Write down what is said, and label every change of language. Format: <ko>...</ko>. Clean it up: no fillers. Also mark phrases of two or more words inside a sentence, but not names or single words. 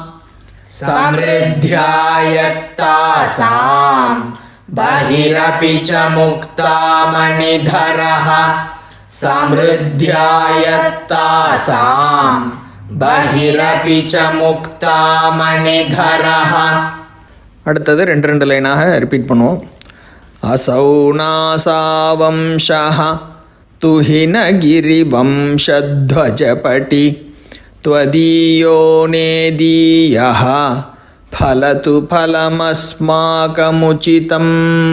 <sa>समृद्ध्यायत्तासां बहिरपि च मुक्तामणिधरः समृद्ध्यायत्तासां बहिरपि च मुक्तामणिधरः.</sa> <ta>அடுத்தது 2 லைனாக ரிப்பீட் பண்ணுவோம்.</ta> <sa>असौ नासा वंशः तुहिनगिरिवंशध्वजपटि त्वदीयो नेदीयः फलतु फलमस्माकमुचितम्</sa>